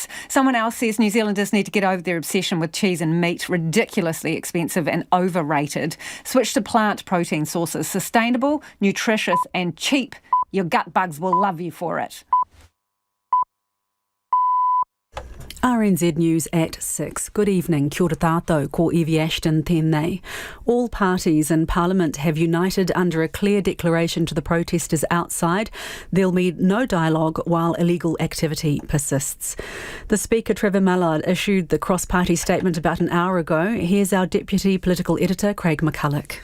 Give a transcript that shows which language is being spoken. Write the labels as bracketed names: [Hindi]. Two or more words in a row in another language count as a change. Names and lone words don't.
[English] Someone else says New Zealanders need to get over their obsession with cheese and meat, ridiculously expensive and overrated. Switch to plant protein sources, sustainable, nutritious and cheap. Your gut bugs will love you for it. RNZ News at 6. Good evening. [Māori] Kia ora tātou, ko Evie Ashton tēnei. [English] All parties in Parliament have united under a clear declaration to the protesters outside. There'll be no dialogue while illegal activity persists. The Speaker, Trevor Mallard, issued the cross-party statement about an hour ago. Here's our Deputy Political Editor, Craig McCulloch.